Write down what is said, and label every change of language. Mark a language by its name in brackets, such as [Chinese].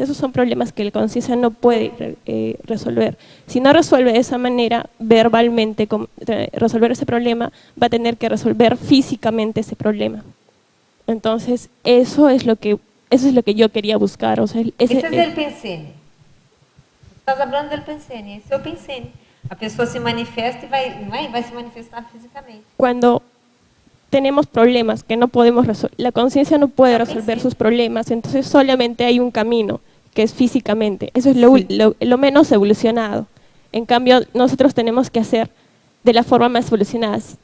[Spanish] Esos son problemas que la conciencia no puede resolver. Si no resuelve de esa manera, verbalmente, resolver ese problema, va a tener que resolver físicamente esse problema. Entonces, eso es lo que yo quería buscar. O sea, [Portuguese] esse é o Pensene. Estás falando do Pensene, esse é o Pensene. A pessoa se manifesta e vai se manifestar fisicamente. [Spanish] Cuando tenemos problemas que no podemos resolver, la conciencia no puede resolver sus problemas, entonces solamente hay un camino, que es físicamente. Eso es lo menos evolucionado. En cambio, nosotros tenemos que hacer de la forma más evolucionada.